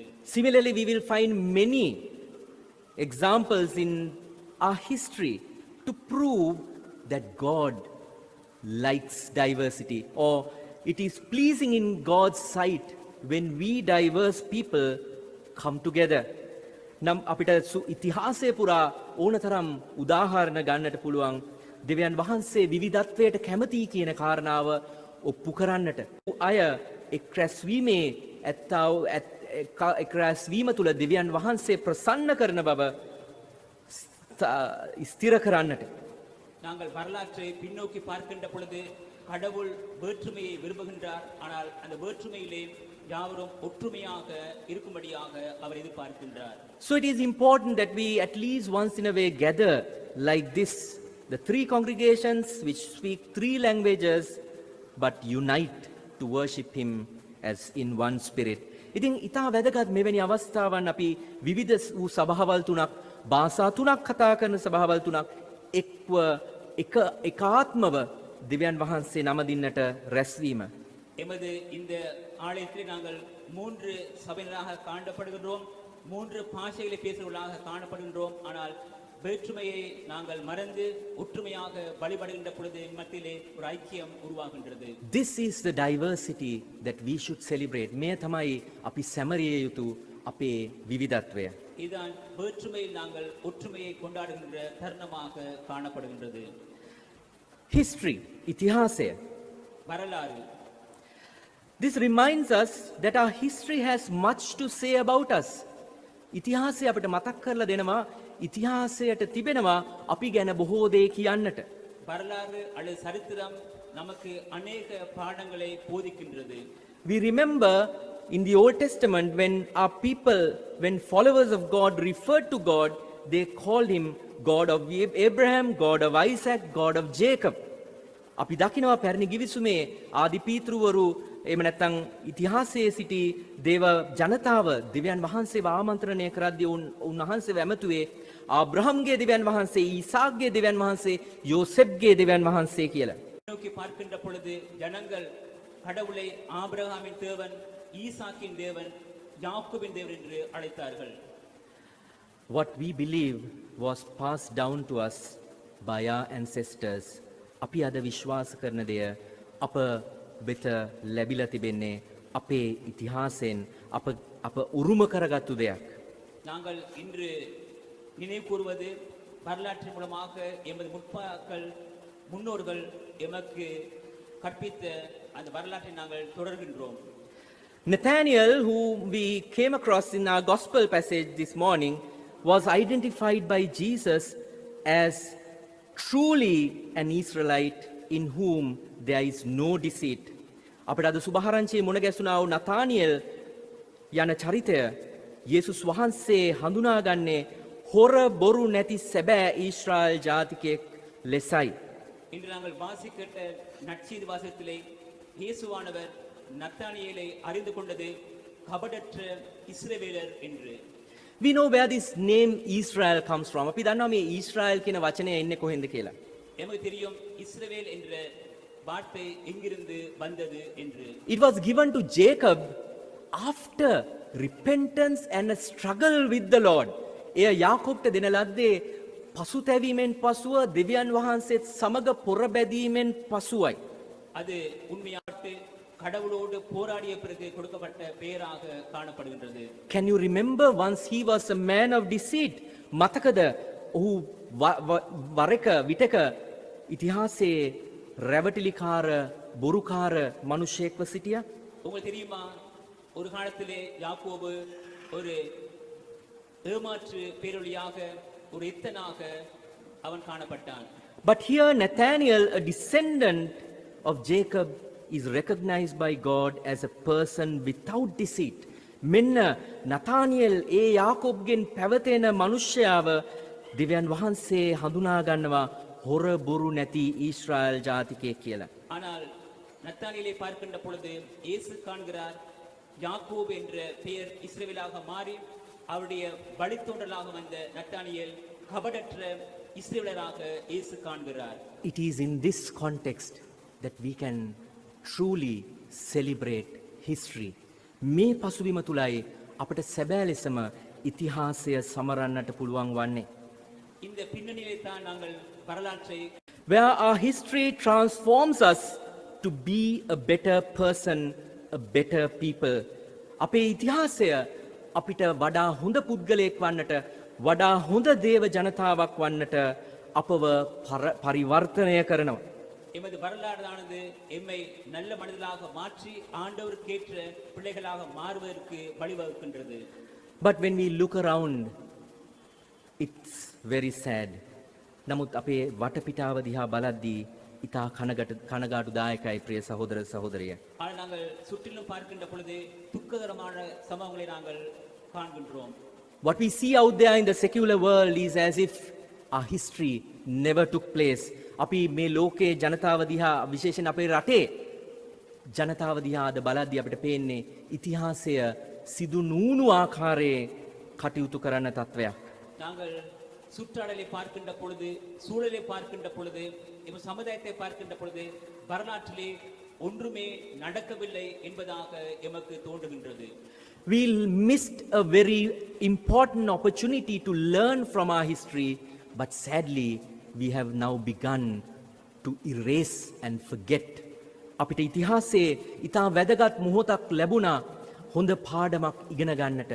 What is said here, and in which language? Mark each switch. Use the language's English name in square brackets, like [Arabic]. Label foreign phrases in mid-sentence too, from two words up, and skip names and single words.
[English] Similarly, we will find many examples in our history to prove that God likes diversity, or it is pleasing in God's sight when we diverse people come together. [Sinhala] නම් අපිට ඉතිහාසය පුරා ඕනතරම් උදාහරණ ගන්නට පුළුවන් දෙවියන් වහන්සේ විවිධත්වයට කැමති කියන කාරණාව ඔප්පු කරන්නට. අය එක් රැස්වීමේ ඇත්තා වූ එක් රැස්වීම තුළ දෙවියන් වහන්සේ ප්‍රසන්න කරන බව ස්ථිර කරන්නට. [Tamil] நாங்கள் வரலாற்றை பின்னோக்கி பார்க்கின்ற பொழுது கடவுள் வேற்றுமையை விரும்புகின்றார். ஆனால் அந்த வேற்றுமையிலே யாவரும் ஒற்றுமையாக இருக்கும்படியாக அவர் எதிர்பார்க்கின்றார். [English] So it is important that we at least once in a way gather like this, the three congregations which speak three languages but unite to worship him as in one spirit. [Sinhala] ඉතින් ඊටා වැදගත් මෙවැනි අවස්ථාවන් අපි විවිධ වූ සභාවල් තුනක්, භාෂා තුනක් කතා කරන සභාවල් තුනක් එක්ව එකාත්මව දෙවියන් වහන්සේ නම දින්නට රැස්වීම. [Tamil] எமது இந்த ஆலயத்திலே நாங்கள் 3 சபைகளாக காணப்படுகின்றோம், 3 பாஷைகளை பேசுகிறவர்களாக காணப்படுகின்றோம். ஆனால் வேற்றுமையை நாங்கள் மறந்து ஒற்றுமையாக வழிபடுகின்ற பொழுது மத்தியிலே ஒரு ஐக்கியம் உருவாகின்றது. [English] This is the diversity that we should celebrate. [Sinhala] මේ තමයි අපි සැමරිය යුතු අපේ විවිධත්වය. [Tamil] இதுதான் வேற்றுமையில் நாங்கள் ஒற்றுமையை கொண்டாடுகின்ற தருணமாக காணப்படுகின்றது. [English] History, ඉතිහාසය. [Tamil] வரலாறு. [English] This reminds us that our history has much to say about us. [Sinhala] ඉතිහාසය අපිට මතක් කරලා දෙනවා ඉතිහාසයට තිබෙනවා අපි ගැන බොහෝ දේ කියන්නට. [Tamil] வரலாறு அல்லது சரித்திரம் நமக்கு அநேக பாடங்களை போதிக்கின்றது. [English] We remember in the Old Testament when our people, when followers of God referred to God, they called him God of Abraham, God of Isaac, God of Jacob. [Sinhala] අපි දකිනවා පැරණි ගිවිසුමේ ආදි පීතෘවරු එහෙම නැත්නම් ඉතිහාසයේ සිටි දේව ජනතාව දෙවියන් වහන්සේව ආමන්ත්‍රණය කරද්දී උන්වහන්සේව ඇමතුවේ ආබ්‍රහම්ගේ දෙවියන් වහන්සේ, ඊසාක්ගේ දෙවියන් වහන්සේ, යෝසෙෆ්ගේ දෙවියන් වහන්සේ කියලා. [Tamil] நோக்கி பார்க்கின்ற பொழுது ஜனங்கள் கடவுளை ஆபிரகாமின் தேவன், ஈசாக்கின் தேவன், யாக்கோபின் தேவன் என்று அழைத்தார்கள். [English] What we believe was passed down to us by our ancestors. [Sinhala] අපි අද විශ්වාස කරන දෙය අප වෙත ලැබිලා තිබෙන්නේ අපේ ඉතිහාසයෙන් අප උරුම කරගත්තු දෙයක්. [Tamil] நாங்கள் இன்று நினைவு கூறுவது வரலாற்றின் மூலமாக எமது முன்னோர்கள் எமக்கு கற்பித்த அந்த வரலாற்றை நாங்கள் தொடர்கின்றோம். [English] Nathanael, whom we came across in our gospel passage this morning, was identified by Jesus as truly an Israelite in whom there is no deceit. [Sinhala] අපිට අද සුභාරංචියේ මුණ ගැසුණා වූ නතානියෙල් යන චරිතය යේසුස් වහන්සේ හඳුනාගන්නේ හොර බොරු නැති සැබෑ ඊශ්‍රායල් ජාතිකයෙක් ලෙසයි. [Tamil] இன்று நாங்கள் வாசிக்கிட்ட நற்செய்தி வாசகத்திலே இயேசுவானவர் நத்தானியேலை அறிந்து கொண்டது கபடற்ற இஸ்ரவேலர் என்று. [English] We know where this name Israel comes from. [Sinhala] අපි දන්නවා මේ ඊශ්‍රායල් කියන වචනය එන්නේ කොහෙන්ද කියලා. [Tamil] எமக்கு தெரியும் இஸ்ரவேல் என்ற வார்த்தை எங்கிருந்து வந்தது என்று. [English] It was given to Jacob after repentance and a struggle with the Lord. [Sinhala] එය යාකෝබ්ට දෙන ලද්දේ පසුතැවීමෙන් පසුව දෙවියන් වහන්සේත් සමග පොරබැදීමෙන් පසුවයි. [Tamil] அது உண்மையாட்டு கடவுளோடு போராடிய பிறகு கொடுக்கப்பட்ட பெயராக காணப்படுகின்றது. [English] Can you remember once he was a man of deceit? [Sinhala] මතකද ඔහු වරක විටක ඉතිහාසයේ රැවටිලිකාර බොරුකාර මිනිසෙක්ව සිටියා? [Tamil] உங்களுக்கு தெரியுமா, ஒரு காலத்திலே யாக்கோபு ஒரு ஏமாற்று பேரொழியாக, ஒரு எத்தனாக அவன் காணப்பட்டான். [English] But here Nathanael, a descendant of Jacob, is recognized by God as a person without deceit. [Sinhala] මෙන්න නතානියෙල් ඒ යාකෝබ්ගෙන් පැවතෙන මිනිසයාව දෙවියන් වහන්සේ හඳුනා ගන්නවා හොර බොරු නැති ඊශ්‍රායල් ජාතිකයෙක් කියලා. [Tamil] ஆனால் நத்தானியேலை பார்க்கின்ற பொழுது இயேசு காண்கிறார் யாக்கோபு என்ற பெயர் இஸ்ரவேலாக மாறி அவருடைய வழித்தோன்றலாக வந்த நத்தானியேல் கபடற்ற இஸ்ரவேலராக இயேசு காண்கிறார். [English] It is in this context that we can truly celebrate history. [Sinhala] මේ පසුබිම තුලයි අපට සැබෑ ලෙසම ඉතිහාසය සමරන්නට පුළුවන් වන්නේ. [Tamil] இந்த பின்னணியிலே தான் நாங்கள் வரலாற்றை [English] Where our history transforms us to be a better person, a better people. [Sinhala] අපේ ඉතිහාසය අපිට වඩා හොඳ පුද්ගලයෙක් වන්නට, වඩා හොඳ දේව ජනතාවක් වන්නට අපව පරිවර්තනය කරනවා. [Tamil] எமது வரலாறானது எம்மை நல்ல மனிதர்களாக மாற்றி ஆண்டவருக்கேற்ற பிள்ளைகளாக மாறுவதற்கு வழிவகுக்கின்றது. [English] But when we look around, it's very sad. [Sinhala] නමුත් අපේ වටපිටාව දිහා බලද්දී ඉතා කනගාටුදායකයි ප්‍රිය සහෝදර සහෝදරිය. [Tamil] ஆனால் நாங்கள் சுற்றிலும் பார்க்கின்ற பொழுது துக்ககரமான சம்பவங்களை நாங்கள் காண்கின்றோம். [English] What we see out there in the secular world is as if our history never took place. [Sinhala] අපි මේ ලෝකයේ ජනතාව දිහා විශේෂයෙන් අපේ රටේ ජනතාව දිහා අද බලද්දී අපිට පේන්නේ ඉතිහාසය සිදු නුණු ආකාරයේ කටයුතු කරන තත්වයක්. [Tamil] நாங்கள் சுற்றாடலை பார்க்கின்ற பொழுது, சூழலை பார்க்கின்ற பொழுது, எமது சமுதாயத்தை பார்க்கின்ற பொழுது வரலாற்றிலே ஒன்றுமே நடக்கவில்லை என்பதாக எமக்கு தோன்றுகின்றது. [English] We missed a very important opportunity to learn from our history, but sadly we have now begun to erase and forget. [Sinhala] අපිට ඉතිහාසයේ ඉතා වැදගත් මොහොතක් ලැබුණා හොඳ පාඩමක් ඉගෙන ගන්නට.